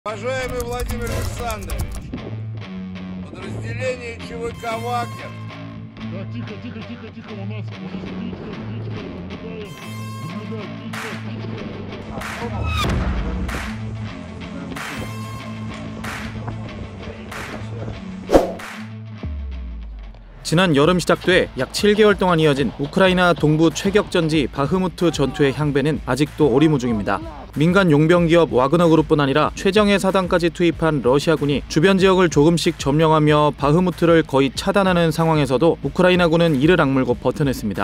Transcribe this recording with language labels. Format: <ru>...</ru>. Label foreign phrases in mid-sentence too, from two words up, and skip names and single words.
<ru>Уважаемый Владимир Александрович, подразделение ЧВК «Вагнер». Да, тихо, у нас птичка, наблюдаем, птичка.</ru> <ko>지난 여름 시작돼 약 7개월 동안 이어진 우크라이나 동부 최격전지 바흐무트 전투의 향배는 아직도 오리무중입니다. 민간 용병기업 와그너 그룹뿐 아니라 최정예 사단까지 투입한 러시아군이 주변 지역을 조금씩 점령하며 바흐무트를 거의 차단하는 상황에서도 우크라이나군은 이를 악물고 버텨냈습니다.</ko>